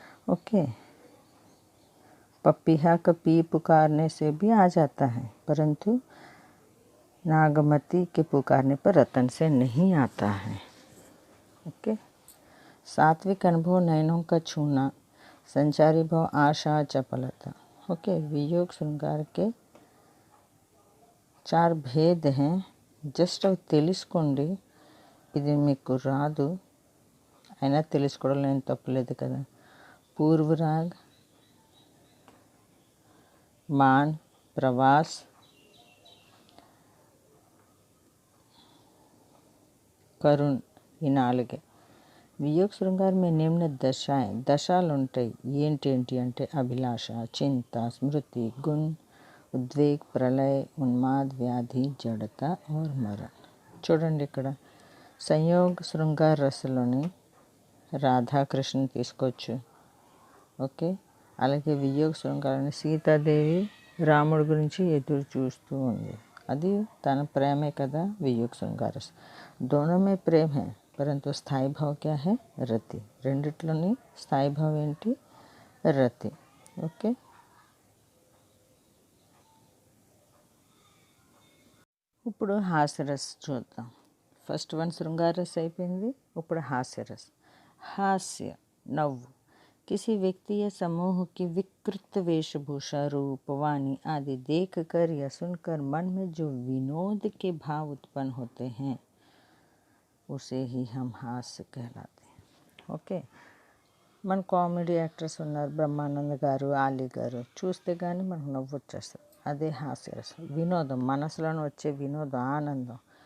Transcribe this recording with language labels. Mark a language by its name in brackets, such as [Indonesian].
[Hindi] Okay, पपीहा का P पुकारने से भी आ जाता है, परंतु नागमती के पुकारने पर रतन से नहीं आता है. ओके. सात्विक अनुभव नयनों का छूना, संचारी भाव आशा चपलता. ओके, वियोग श्रृंगार के 4 भेद हैं. [Telugu] జస్ట్ అవి తెలుసుకోండి. ఇది మీకు రాదు అయినా తెలుసుకోవడంలో ఏం తప్పులేదు కదా. పూర్వరాగ్, మాన్, ప్రవాస్, కరుణ్, ఈ 4. వియోగ శృంగార్ మే నిమ్న దశాలు ఉంటాయి. ఏంటి అంటే అభిలాష, చింత, స్మృతి, గుణ్, ఉద్వేగ్, ప్రళయ్, ఉన్మాద్, వ్యాధి, జడత और మరణ్. చూడండి ఇక్కడ సంయోగ శృంగార రసలోని రాధాకృష్ణ తీసుకోవచ్చు. ఓకే. అలాగే వియోగ శృంగారాన్ని సీతాదేవి రాముడి గురించి ఎదురు చూస్తూ ఉంది. అది తన ప్రేమే కదా వియోగ శృంగార రస్. [Hindi] दोनों में प्रेम है परंतु స్థాయి భావ్ क्या है? [Telugu] రతి. రెండిట్లోని స్థాయి భావం ఏంటి? రతి. ఓకే. ఇప్పుడు హాస్యరస్ చూద్దాం. ఫస్ట్ వన్ శృంగార రస్ అయిపోయింది. ఇప్పుడు హాస్యరస్. [Hindi] हास्य नव्वु किसी व्यक्ति या समूह की विकृत वेशभूषा, रूप, वाणी आदि देखकर या सुनकर मन में जो विनोद के भाव उत्पन्न होते हैं उसे ही हम हास्य कहलाते हैं. [English] Okay. [Telugu] మన కామెడీ యాక్టర్స్ ఉన్నారు, బ్రహ్మానంద గారు, ఆలీ గారు. చూస్తే కానీ మనకు నవ్వు వచ్చేస్తుంది. అదే హాస్యరసం. వినోదం, మనసులోనే వచ్చే వినోదం, ఆనందం.